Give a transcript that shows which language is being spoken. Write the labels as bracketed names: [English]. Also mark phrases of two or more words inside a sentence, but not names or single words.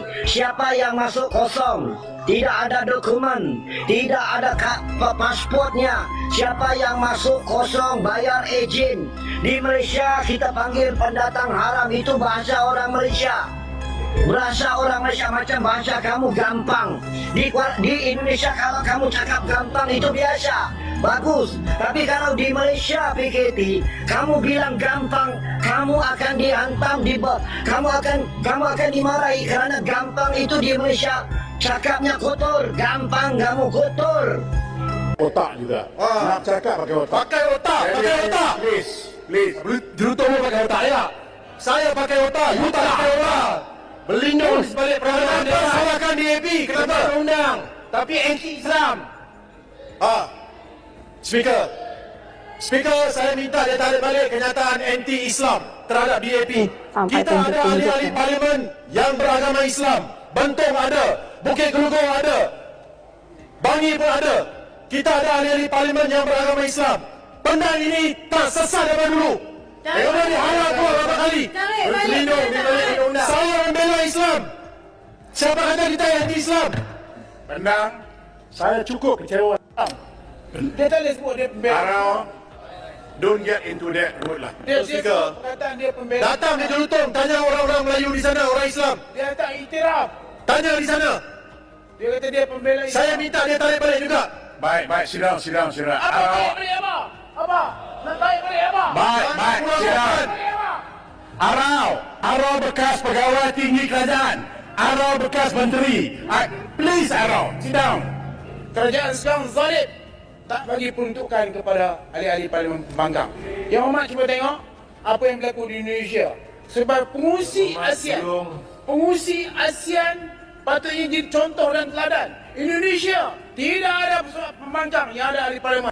[Malay] Siapa yang masuk kosong, tidak ada dokumen, tidak ada pasportnya? Siapa yang masuk kosong bayar ejen? Di Malaysia kita panggil pendatang haram, itu bahasa orang Malaysia. Bahasa orang Malaysia macam bahasa kamu gampang. Di Indonesia kalau kamu cakap gampang itu biasa, bagus. Tapi kalau di Malaysia PKT, kamu bilang gampang, kamu akan dihantam, kamu akan dimarahi karena gampang itu di Malaysia. Cakapnya kotor, gampang kamu kotor. Otak juga. Nak cakap pakai otak. Pakai otak. Please. Jerutung pakai otak ya. Saya pakai otak, you tak pakai otak. Berlindung di sebalik peraturan dia. Salahkan DAP, kenapa undang? Tapi anti-Islam. Speaker, saya minta dia tarik balik kenyataan anti-Islam terhadap DAP. Kita ada ahli-ahli parlimen yang beragama Islam. Bentong ada, Bukit Gelugong ada, Bangi pun ada. Kita ada ahli-ahli parlimen yang beragama Islam. Benda ini tak sesat daripada dulu. Mereka diharap keluar berapa kali. Berlindung di balik undang-undang. Saya membela Islam. Siapa kata kita anti-Islam? Bendang, saya cukup kecewa. Dia tak boleh sebut dia pembela. Arau, [English] don't get into that road lah. [Malay] Dia perkataan dia pembela. Datang ke Jelutong, tanya orang-orang Melayu di sana, orang Islam. Dia tak iktiraf. Tanya di sana. Dia kata dia pembela Islam. Saya minta dia tarik balik juga. Baik, sidang. Apa tarik balik apa? Apa? Nak tarik balik apa? Baik, sidang. Arau bekas pegawai tinggi kerajaan. Arau bekas menteri. [English] Please Arau, sit down. [Malay] Kerajaan sekarang zalim. Tak bagi peruntukan kepada ahli-ahli parlimen pembangkang. Yang Hormat cuba tengok apa yang berlaku di Indonesia. Sebab pengurusi ASEAN patutnya jadi contoh dan teladan. Indonesia tidak ada pembangkang yang ada ahli parlimen.